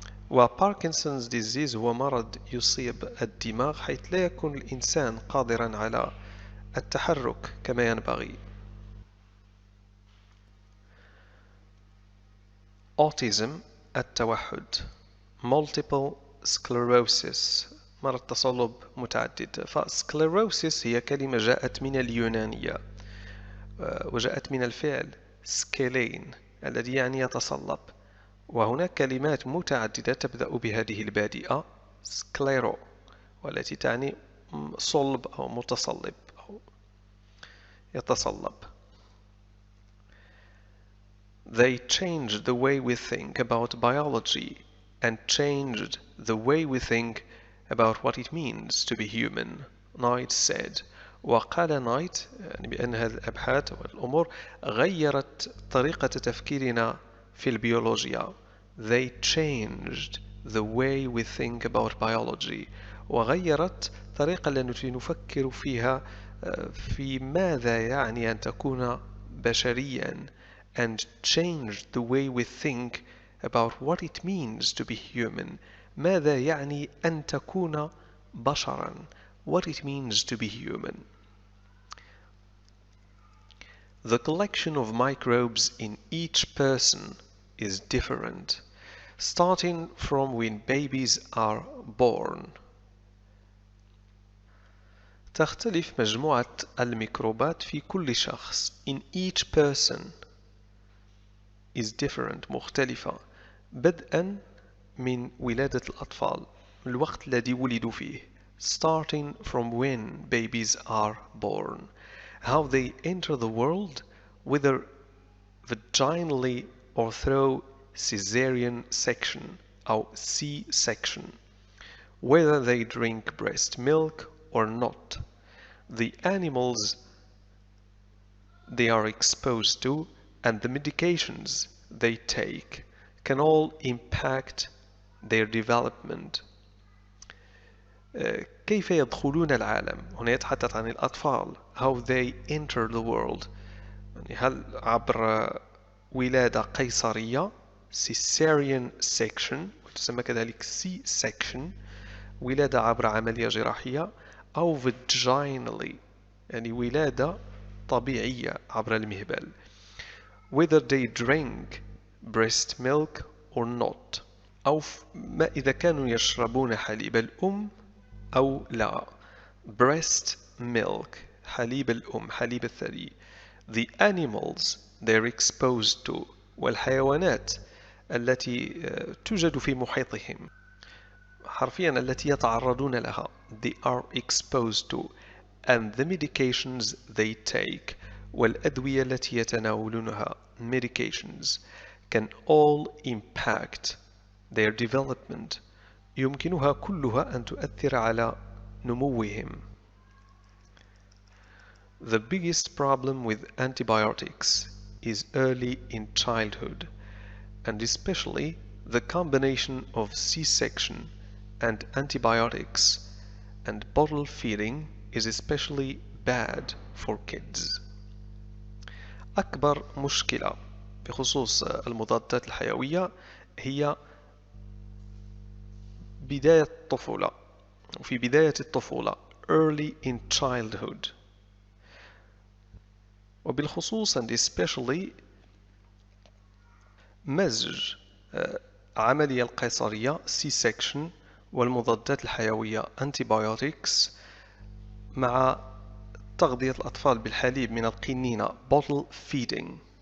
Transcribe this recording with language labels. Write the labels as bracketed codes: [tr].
[ar] وباركنسونز ديزيز هو مرض يصيب الدماغ حيث لا يكون الإنسان قادرا على التحرك كما ينبغي. [en] autism [ar] التوحد [en] multiple sclerosis [ar] مرض تصلب متعدد. فسكليروسيس هي كلمة جاءت من اليونانية وجاءت من الفعل سكيلين الذي يعني يتصلب، وهناك كلمات متعددة تبدأ بهذه البادئة سكليرو والتي تعني صلب أو متصلب أو يتصلب. [en] They changed the way we think about biology and changed the way we think about what it means to be human, Knight said. [ar] وقال نايت يعني بأن هذه الأبحاث والأمور غيرت طريقة تفكيرنا في البيولوجيا. [en] They changed the way we think about biology. [ar] وغيرت الطريقة التي نفكر فيها في ماذا يعني أن تكون بشريا [en] and changed the way we think about what it means to be human. [ar] ماذا يعني أن تكون بشرا. [en] What it means to be human. The collection of microbes in each person is different, starting from when babies are born. [ar] تختلف مجموعة الميكروبات في كل شخص. [en] In each person is different [ar] مختلفة بدءا من ولادة الأطفال، الوقت الذي ولدوا فيه. [en] Starting from when babies are born. How they enter the world, whether vaginally or through caesarean section [ar] أو [en] C-section. Whether they drink breast milk or not. The animals they are exposed to and the medications they take can all impact their development. [ar] كيف يدخلون العالم؟ هنا يتحدث عن الأطفال. [en] How they enter the world. [ar] يعني هل عبر ولادة قيصرية [en] caesarean section [ar] وتسمى كذلك C-section ولادة عبر عملية جراحية أو vaginally يعني ولادة طبيعية عبر المهبل. [en] Whether they drink breast milk or not [ar] أو ما إذا كانوا يشربون حليب الأم أو لا. [en] Breast milk [ar] حليب الأم حليب الثدي. [en] The animals they're exposed to [ar] والحيوانات التي توجد في محيطهم حرفيا التي يتعرضون لها. [en] They are exposed to and the medications they take [ar] والأدوية التي يتناولونها [en] medications can all impact their development [ar] يمكنها كلها أن تؤثر على نموهم. [en] The biggest problem with antibiotics is early in childhood and especially the combination of C-section and antibiotics and bottle feeding is especially bad for kids. [ar] أكبر مشكلة بخصوص المضادات الحيوية هي بداية الطفولة وفي بداية الطفولة [en] early in childhood [ar] وبالخصوص [en] and especially [ar] مزج عملية القيصرية C-section والمضادات الحيوية antibiotics مع تغذية الأطفال بالحليب من القنينة [en] bottle feeding.